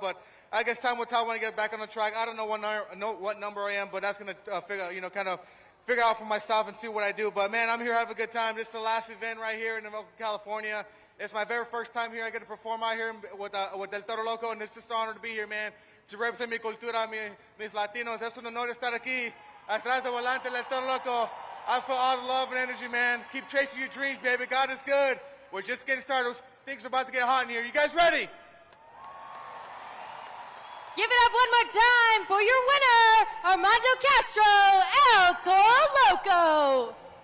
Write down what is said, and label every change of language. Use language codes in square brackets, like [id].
[en] But I guess time will tell when I get back on the track. I don't know what number I am, but that's going to figure out for myself and see what I do. But, man, I'm here to have a good time. This is the last event right here in Oakland, California. It's my very first time here. I get to perform out here with El Toro Loco, and it's just an honor to be here, man, to represent [es] mi cultura, mis Latinos. Es un honor estar aquí, atrás de volante El Toro Loco. [en] I feel all the love and energy, man. Keep chasing your dreams, baby. God is good. We're just getting started. Things are about to get hot in here. You guys ready? Give it up one more time for your winner, Armando Castro, El Toro Loco.